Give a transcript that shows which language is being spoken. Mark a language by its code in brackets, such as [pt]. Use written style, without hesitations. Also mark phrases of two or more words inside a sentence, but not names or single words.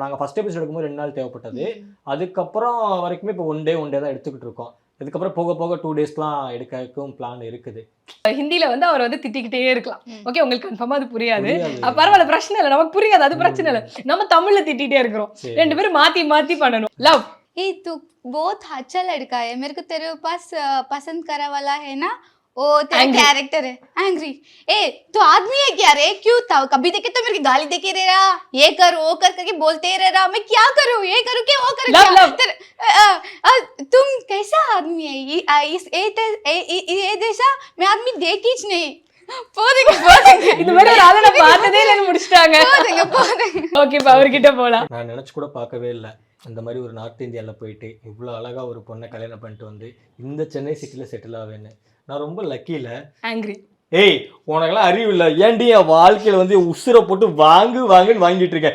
[ta] நாங்கள் [en] first episode [ta] எடுக்கும்போது 2 நாள் தேவைப்பட்டது. அதுக்கப்புறம் வரைக்குமே இப்போ [en] one day [ta] தான் எடுத்துக்கிட்டு இருக்கோம். இதுக்கப்புறம் போக போக 2 daysலாம் எடுக்கிறதுக்கும் பிளான் இருக்குது. ஹிந்தியில வந்து அவர் வந்து திட்டிக்கிட்டே இருக்கலாம். ஓகே, உங்களுக்கு கன்ஃபார்மா அது புரியாது. பரவாயில்ல, பிரச்சனை இல்லை, நமக்கு புரியாது, அது பிரச்சனை இல்லை. நம்ம தமிழ்ல திட்டிகிட்டே இருக்கிறோம், 2 பேரும் மாத்தி பண்ணணும். லவ் [hi] ए तू बहुत अच्छा लड़का है, मेरे को तेरे पास पसंद करा वाला है ना, ओ तेरा कैरेक्टर है एंग्री. ए तू आदमी है क्या रे, क्यों था कभी देखे तो मेरी गाली देके रह रहा, ये कर वो कर करके बोलते रह रहा, मैं क्या करूं, ये करूं क्या वो करूं क्या. तुम कैसा आदमी है, ये जैसा मैं आदमी देखी ही नहीं. [ta] போதுங்க இந்த மாதிரி ஒரு ஆளை நான் பார்த்ததே இல்லைன்னு முடிச்சிட்டாங்க. ஓகே, இப்போ அவர்கிட்ட போகலாம். நான் நினச்சி கூட பார்க்கவே இல்லை அந்த மாதிரி ஒரு நார்த் இந்தியாவில் போயிட்டு இவ்வளோ அழகாக ஒரு பொண்ணை கல்யாணம் பண்ணிட்டு வந்து இந்த சென்னை சிட்டியில் செட்டில் ஆவேன்னு. நான் ரொம்ப லக்கியில். ஆங்கிரி ஏய் உனக்கெல்லாம் அறிவு இல்லை, ஏன்டி என் வாழ்க்கையில் வந்து உசுரை போட்டு வாங்குன்னு வாங்கிட்டு இருக்கேன்.